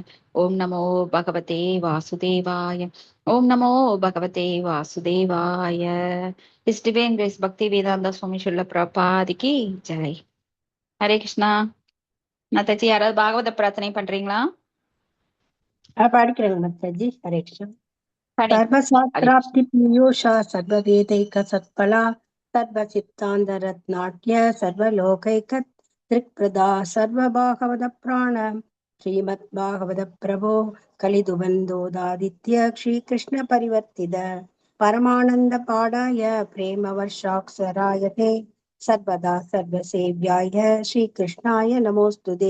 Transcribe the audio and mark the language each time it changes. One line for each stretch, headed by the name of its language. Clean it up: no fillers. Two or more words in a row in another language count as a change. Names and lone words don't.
Sanskrit: ॐ नमो भगवते वासुदेवाय। ॐ नमो भगवते वासुदेवाय।
English: His Divine Grace Bhakti Vedanta Swami Srila Prabhupada ki ஜெய்.
Tamil: ஹரே கிருஷ்ணா. மாதாஜி, யாராவது பாகவத பிரார்த்தனை பண்றீங்களா? படிக்கிறேங்க
Hindi: माता जी। हरे कृष्ण।
Tamil: படி. ஹரே
Sanskrit: सर्वशास्त्राप्ति पीयूषा सर्ववेदैक सत्फला सर्वचित्तान्तरत्नाट्य सर्वलोकैक त्रिप्रदा सर्वभागवत प्राण श्रीमद्भागवत प्रभो कलिदुबन्धोदादित्य श्रीकृष्ण परिवर्तित परमानन्द पाडाय प्रेम वर्षाक्षराय ते सर्वदा सर्वसेव्याय श्रीकृष्णाय नमोऽस्तुते।